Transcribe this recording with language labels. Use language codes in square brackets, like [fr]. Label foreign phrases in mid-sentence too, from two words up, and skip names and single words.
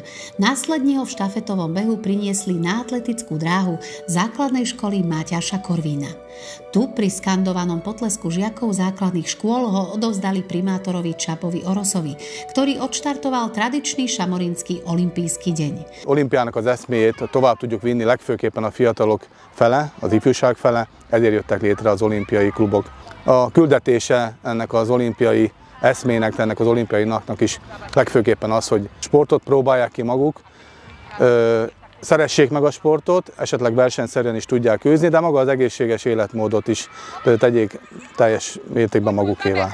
[sk] Následne ho v štafetovom behu priniesli na atletickú dráhu základnej školy Máťaša Korvína. Tu pri skandovanom potlesku žiakov základných škôl ho odovzdali primátorovi Csapovi Orosovi, ktorý odštartoval tradičný šamorínsky olimpijský deň. [hu] Olimpiának az eszméjét tovább tudjuk vinni legfőképpen a fiatalok fele, az ifjúság fele, ezért jöttek létre az olimpiai klubok. A küldetése ennek az olimpiai eszmének, ennek az olimpiai napnak is legfőképpen az, hogy sportot próbálják ki maguk, szeressék meg a sportot, esetleg versenyszerűen is tudják űzni, de maga az egészséges életmódot is tegyék teljes mértékben magukévá.